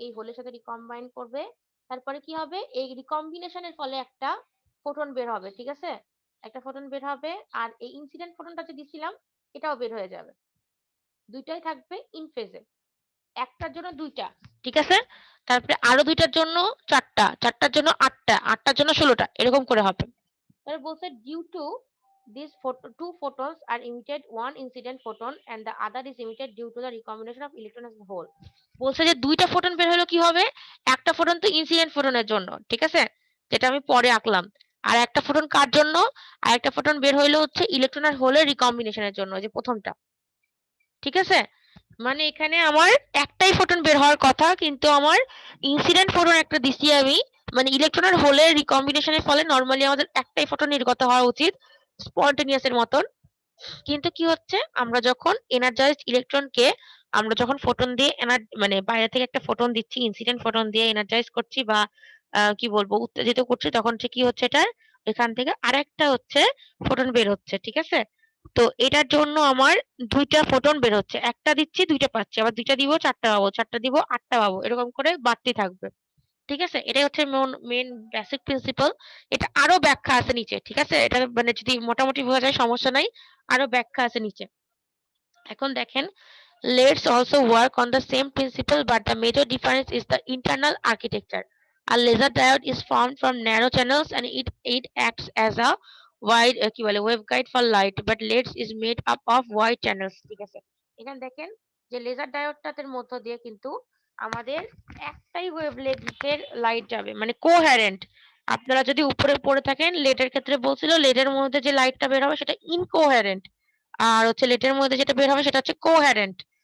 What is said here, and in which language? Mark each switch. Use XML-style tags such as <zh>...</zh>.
<bn>এই হোলের সাথে রিকম্বাইন করবে। তারপরে কি হবে? এই রিকম্বিনেশনের ফলে একটা ফোটন বের হবে, ঠিক আছে? একটা ফোটন বের হবে, আর এই ইনসিডেন্ট ফোটনটা যে দিছিলাম এটাও বের হয়ে যাবে। দুইটাই থাকবে ইন ফেজে, একটার জন্য দুইটা, ঠিক আছে? তারপরে আরো দুইটার জন্য চারটা, চারটার জন্য আটটা, আটটার জন্য 16টা, এরকম করে হবে। তারপরে বলছে</bn> <en>Due to these two photons are emitted, one incident photon and the other is emitted due to the recombination of electron as a whole.</en> <bn>বলছে যে দুইটা ফোটন বের হলো কি হবে? একটা ফোটন তো ইনসিডেন্ট ফোটনের জন্য, ঠিক আছে? যেটা আমি পরে আঁকলাম। আর একটা ফোটন কার জন্য? আর একটা ফোটন বের হইলো হচ্ছে ইলেকট্রন আর হোলের রিকম্বিনেশনের জন্য, যে প্রথমটা, ঠিক আছে? মানে এখানে আমার একটাই ফোটন বের হওয়ার কথা, কিন্তু আমার ইনসিডেন্ট ফোটন একটা দিছি আমি, মানে ইলেকট্রন আর হোলের রিকম্বিনেশনের ফলে নরমালি আমাদের একটাই ফোটন নির্গত হওয়া উচিত স্পন্টেনিয়াস এর মতন। কিন্তু কি হচ্ছে, আমরা যখন এনার্জাইজড ইলেকট্রনকে আমরা যখন ফোটন দিয়ে মানে বাইরে থেকে একটা ফোটন দিচ্ছি, ইনসিডেন্ট ফোটন দিয়ে এনার্জাইজ করছি বা কি বলবো উত্তেজিত করছি, তখন কি হচ্ছে, এটা এখান থেকে আরেকটা হচ্ছে ফোটন বের হচ্ছে, ঠিক আছে? তো এটার জন্য আমার 2টা ফোটন বের হচ্ছে। একটা দিচ্ছি 2টা পাচ্ছি। আবার 2টা দিব 4টা পাবো। 4টা দিব 8টা পাবো। এরকম করে বাড়তে থাকবে। ঠিক আছে? এটাই হচ্ছে মেইন বেসিক প্রিন্সিপাল। এটা আরো ব্যাখ্যা আছে নিচে। ঠিক আছে? এটা মানে যদি মোটামুটি বোঝা যায় সমস্যা নাই। আরো ব্যাখ্যা আছে নিচে। এখন দেখেন,</bn> <en>let's also work on the same principle but the major difference is the internal architecture. A laser diode is formed from narrow channels and it acts as a wide</en> <bn>কি বলে</bn> <en>waveguide for light, but LEDs is made up of wide channels.</en> <bn>ঠিক আছে? এখানে দেখেন যে laser ডায়োডটার মধ্য দিয়ে কিন্তু আমাদের একটাই ওয়েভলেন্থের লাইট যাবে, মানে কোহেরেন্ট। আপনারা যদি উপরে পড়ে থাকেন, লেডের ক্ষেত্রে বলছিল লেডের মধ্যে যে লাইটটা বের হবে সেটা ইনকোহেরেন্ট, আর হচ্ছে লেটের মধ্যে যেটা বের হবে সেটা হচ্ছে কোহেরেন্ট।</bn>